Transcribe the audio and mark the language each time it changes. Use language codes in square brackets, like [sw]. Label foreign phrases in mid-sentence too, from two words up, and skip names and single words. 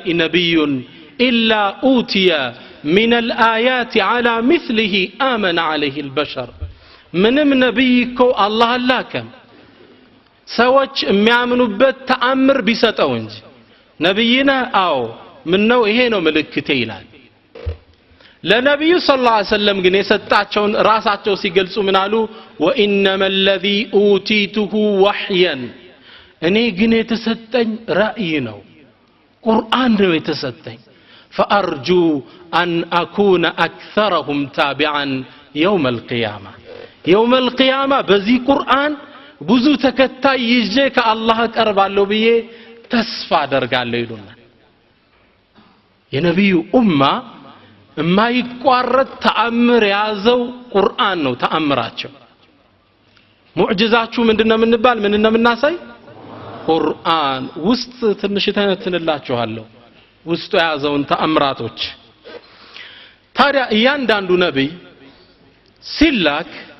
[ar] نبيين إلا أوتي من الآيات ما مثله آمن عليه البشر [am] ምንም ነብይ እኮ አላህ አላከም ሰዎች የሚያምኑበት ተአምር ቢሰጠው እንጂ ነብይና አዎ ምነው ይሄ ነው ምልክቴ ይላል ለነብዩ [ar] صلى الله عليه [am] ወሰለም ግን የሰጣቸውን ራሳቸው ሲገልጹ ምን አሉ [ar] وإنما الذي أوتيته وحيا [am] እኔ ግን የተሰጠኝ ራእይ ነው ቁርአን ነው የተሰጠኝ [ar] فارجو ان اكون اكثرهم تابعا يوم القيامه [am] يوم القيامه በዚህ ቁርአን ብዙ ተከታይ ይዤ ከአላህ ቀርባለሁ ብዬ ተስፋ አደርጋለሁ ይሉናል የነብዩ ኡማ የማይቋረጥ ተአምር ያዘው ቁርአን ነው ተአምራቸው ሙዕጂዛችሁ ምንድነው ምንባል ምንነው ምናሳይ ቁርአን ውስጥ ትንሽ ተነትንላችኋለሁ ውስጡ ያዘውን ተአምራቶች ታዲያ እያንዳንዱ ነብይ ሲላክ